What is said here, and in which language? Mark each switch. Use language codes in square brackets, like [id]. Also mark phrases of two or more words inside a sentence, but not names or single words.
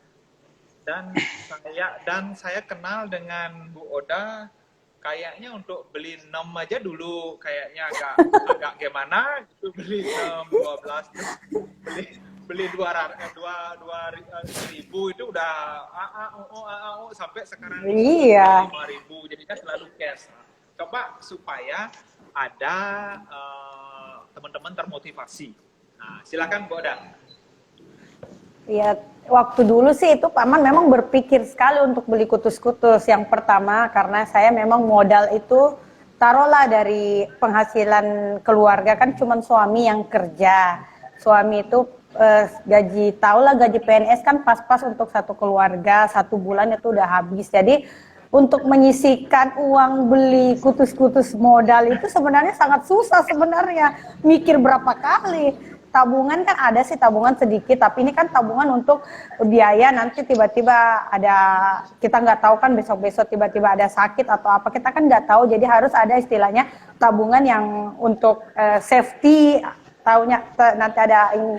[id] Dan saya kenal dengan Bu Oda, kayaknya untuk beli 6 aja dulu kayaknya agak gimana gitu, beli 6, 12 terus beli 200 ribu itu udah sampai sekarang Iya. 5.000, jadinya selalu cash. Coba supaya ada teman-teman termotivasi. Nah, silakan Bu Oda. Ya, waktu dulu sih itu Paman memang berpikir sekali untuk beli kutus-kutus. Yang pertama karena saya memang modal itu taruhlah dari penghasilan keluarga, kan cuma suami yang kerja. Suami itu gaji, tahulah gaji PNS kan pas-pas untuk satu keluarga, 1 bulan itu udah habis. Jadi untuk menyisihkan uang beli kutus-kutus modal itu sebenarnya sangat susah sebenarnya. Mikir berapa kali. Tabungan kan ada sih, tabungan sedikit, tapi ini kan tabungan untuk biaya nanti tiba-tiba ada, kita nggak tahu kan besok-besok tiba-tiba ada sakit atau apa, kita kan nggak tahu. Jadi harus ada istilahnya tabungan yang untuk safety, tahunya nanti ada ini.